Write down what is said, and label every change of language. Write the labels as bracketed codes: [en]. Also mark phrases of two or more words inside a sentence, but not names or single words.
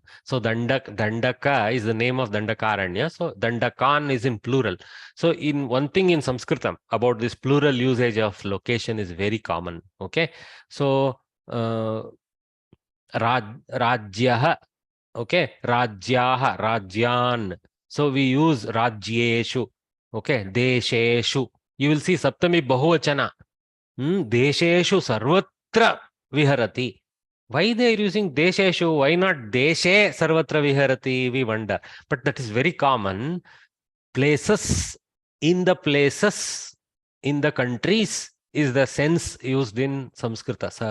[en] So Dandaka is the name of Dandakaranya. So Dandakan is in plural. So in one thing in Sanskritam about this plural usage of location is very common. Okay. So Rajyah. Okay, [sa] राज्यः, राज्यान्. [en] So we use Rajyeshu. Okay, Desheshu. You will see [sa] सप्तमी बहुवचन. देशेषु सर्वत्र विहरति. [en] Why they are using Desheshu? Why not [sa] देशे सर्वत्र विहरति? [en] We wonder. But that is very common. Places, in the countries is the sense used in Samskrita.